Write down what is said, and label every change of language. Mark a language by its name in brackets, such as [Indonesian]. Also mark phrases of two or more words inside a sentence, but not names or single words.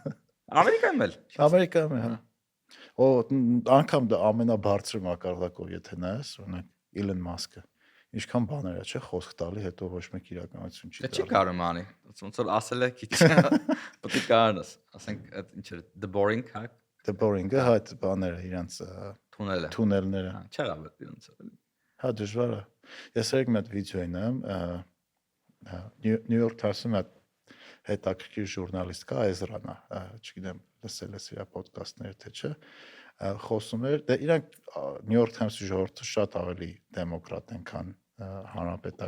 [Armenian] Ամերիկայում էլ։ Ամերիկայում է, հա։ Անգամ դա ամենաբարձր մակարդակով եթե նայես, օրինակ Elon Musk-ը ինչքան բաներ է, չէ՞, խոսք տալի, հետո ոչ մեկ իրականություն չի դառնում։ Չի կարող անի, ոնց որ ասել է քիչ։ Պետք է կարողանաս, ասենք այդ ինչ է, the boring, հա։ The boring-ը հա այդ բաները իրանց թունելները։ Չեղավ իրանց։ Հա դժվար է։ Ես երեք մի հատ վիդեո եմ նայում, New York Times-ում հետաքրքիր ժուրնալիստ կա, Էզրան է, չգիտեմ, լսել ես իր ոդկասթները թե չէ, խոսում էր, դե իրանք New York Times-ի ժողովուրդը շատ ավելի դեմոկրատ են, քան հանրապետական։